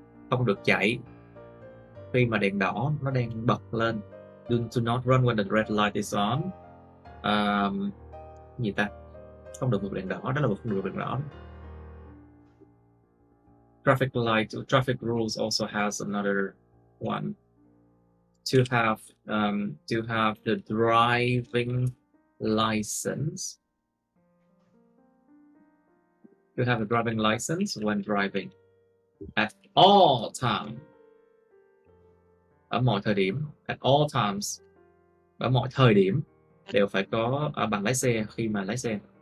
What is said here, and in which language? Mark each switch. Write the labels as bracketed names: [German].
[Vietnamese] Không được chạy khi mà đèn đỏ nó đang bật lên. [English] Do not run when the red light is on. [Vietnamese] Gì ta? Không được vượt đèn đỏ, đó là không được vượt đèn đỏ. [English] Traffic rules also has another one. To have the driving license. To have a driving license when driving at all times. [Vietnamese] Ở mọi thời điểm, [English] at all times. [Vietnamese] Ở mọi thời điểm đều phải có bằng lái xe khi mà lái xe.